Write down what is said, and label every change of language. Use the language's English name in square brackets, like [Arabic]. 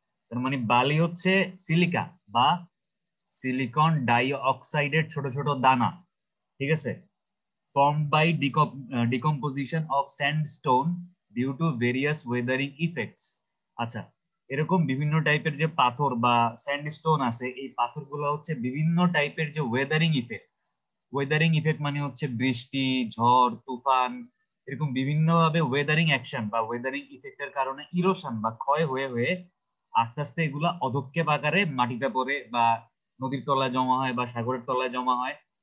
[Bangla] তার মানে বালি হচ্ছে সিলিকা বা সিলিকন ডাই অক্সাইডের ছোট ছোট দানা, ঠিক আছে? [English] formed by decomposition of sandstone due to various weathering effects। [Bangla] আচ্ছা, এরকম বিভিন্ন টাইপের যে পাথর বা স্যান্ডস্টোন আছে, এই পাথরগুলো হচ্ছে বিভিন্ন টাইপের যে ওয়েদারিং ইফেক্ট। ওয়েদারিং ইফেক্ট মানে হচ্ছে বৃষ্টি, ঝড়, তুফান, এরকম বিভিন্ন ভাবে ওয়েদারিং অ্যাকশন বা ওয়েদারিং ইফেক্টের কারণে ইরোশন বা ক্ষয় হয়ে হয়ে আস্তে আস্তে এগুলা অধঃক্ষেপ আকারে মাটিতে পড়ে বা নদীর তলায় জমা হয় বা সাগরের তলায় জমা হয়।